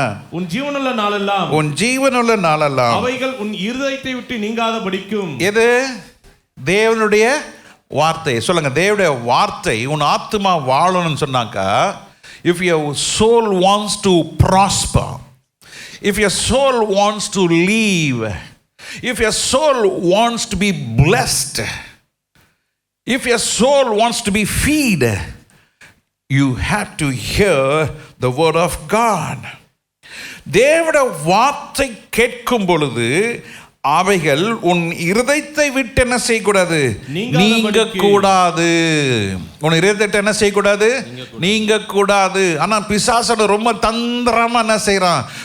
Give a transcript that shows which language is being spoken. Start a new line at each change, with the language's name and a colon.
Tamil: உன் ஜீவனுள்ள நாளெல்லாம் அவைகள் உன் இருதயத்தை விட்டு நீங்காதபடிக்கும். எது? தேவனுடைய வார்த்தை. சொல்லுங்க, தேவனுடைய வார்த்தை. உன் ஆத்மா வாழணும்னு சொன்னாக்கா,
English: if your soul wants to prosper, if your soul wants to live, if your soul wants to be blessed, if your soul wants to be fed, you have to hear the word of God.
Tamil: தேவனுடைய வார்த்தை கேட்கும் பொழுது அவைகள் உன் இருதயத்தை விட்டு என்ன செய்யக்கூடாது? நீங்க கூடாது. உன் இருதயத்தை என்ன செய்யக்கூடாது? நீங்க கூடாது. ஆனா பிசாசோட ரொம்ப தந்திரமா என்ன செய்யறான்?